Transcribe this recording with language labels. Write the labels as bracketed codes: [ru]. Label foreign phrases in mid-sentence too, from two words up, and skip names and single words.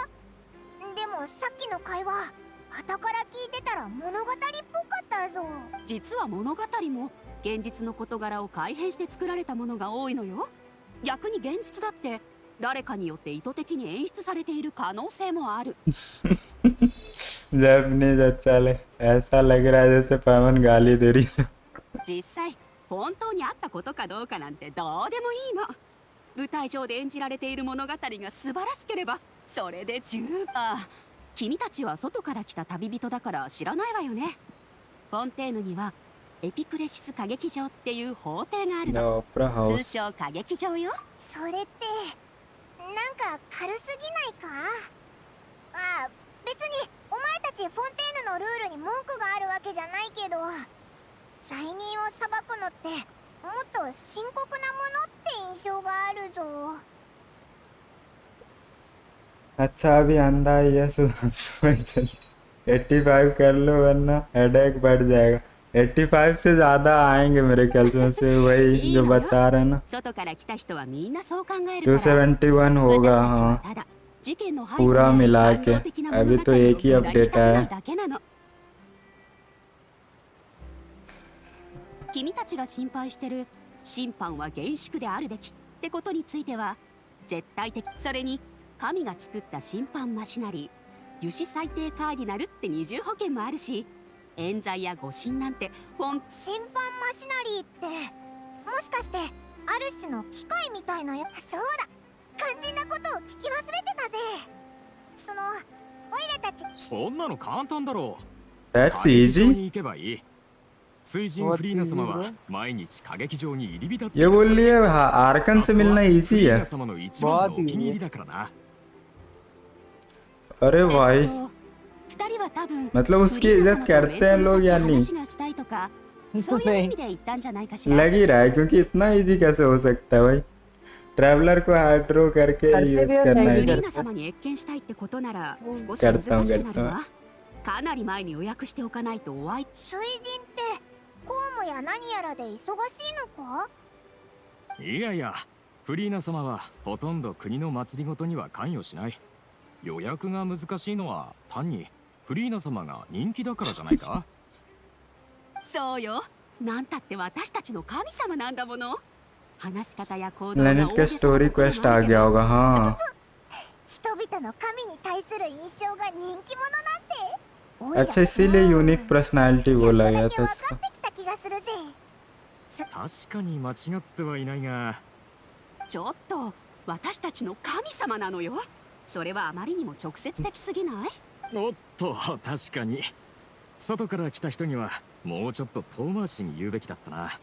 [ja] でもさっきの会話傍から聞いてたら物語っぽかったぞ。実は物語も現実の事柄を改変して作られたものが多いのよ。逆に現実だって誰かによって意図的に演出されている可能性もある。 [hi] जैपनीज अच्छा ले ऐसा लग रहा है जैसे पवन गाली दे रही है। [ja] 実際本当にあったことかどうかなんてどうでもいいの。舞台上で演じられている物語が素晴らしければそれで十分。あ、君たちは外から来た旅人だから知らないわよね。フォンテーヌにはエピクレシス歌劇場っていう法廷があるの。通称歌劇場よ。それってなんか軽すぎないか？ああ、別にお前たちフォンテーヌのルールに文句があるわけじゃないけど、罪人を裁くのってもっと深刻なものって印象があるぞ。 [hi] अच्छा अभी अंधा ही है सुबह चल 85 कर लो वरना हेडेक बढ़ जाएगा। 85 से ज्यादा आएंगे मेरे ख्याल से वही जो बता रहे हैं ना। [ja] 外から来た人はみんなそう考えるから。 [hi] 271 होगा हाँ पूरा मिला के। अभी तो एक ही अपडेट है। [ja] 君たちが心配してる審判は厳粛であるべきってことについては絶対的。それに神が作った審判マシナリー樹脂最低カーディナルって二重保険もあるし、冤罪や誤審なんて審判マシナリーってもしかしてある種の機械みたいなやつ？そうだ、肝心なことを聞き忘れてたぜ。そのオイラたち。そんなの簡単だろう。 [en] That's [ja] 歌劇場 [en] easy [ja] に行けばいい。水神フリーナ様は毎日歌劇場に入り浸って [hi] ये बोल रही है आर्कन से मिलना इजी है। [ja] 様の一番のお気に入りだからな。 [hi] अरे भाई [ja] 二人は多分 [hi] मतलब उसकी इज्जत करते हैं लोग या नहीं? [ja] そういう意味で言ったんじゃないかしら。 [hi] लग ही रहा है क्योंकि इतना इजी कैसे हो सकता है भाई। ट्रैवलर को हाइड्रो करके यूज करना [ja] フリー [hi] है। [ja] ナ様に謁見したいってことなら少し難しくなるわ。かなり前に予約しておかないとお会い。水神って公務や何やらで忙しいのか？いやいや、フリーナ様はほとんど国の祭りごとには関与しない。予約が難しいのは単にフリーナ様が人気だからじゃないか？そうよ。なんたって私たちの神様なんだもの。話し方や行動が [hi] लेनेट का [en] story quest [hi] आ गया होगा हाँ। [ja] 人々の神に対する印象が人気者なんて。 [hi] अच्छा इसीलिए [en] unique personality [hi] बोला गया था इसको। [ja] 確かに間違ってはいないが。ちょっと私たちの神様なのよ。それはあまりにも直接的すぎない？おっと、確かに外から来た人にはもうちょっと遠回しに言うべきだったな。